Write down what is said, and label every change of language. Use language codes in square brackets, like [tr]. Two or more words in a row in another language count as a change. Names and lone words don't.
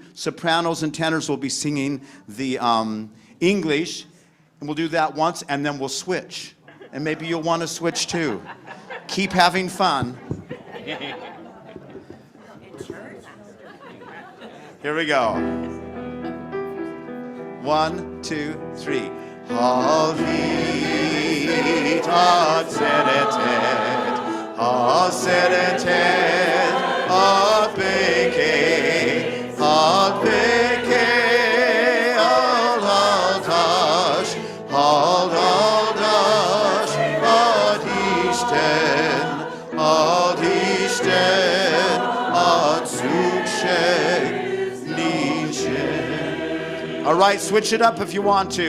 [en] Sopranos and tenors will be singing the English. And we'll do that once, and then we'll switch. And maybe you'll want to switch too. Keep having fun. Here we go. 1, 2, 3. [hu] Halhit ad szeretet, a szeretet, ad békét, ad békét, ad áldás, ad áldás, ad Isten, ad Isten, ad [en] right, switch it up if you want to.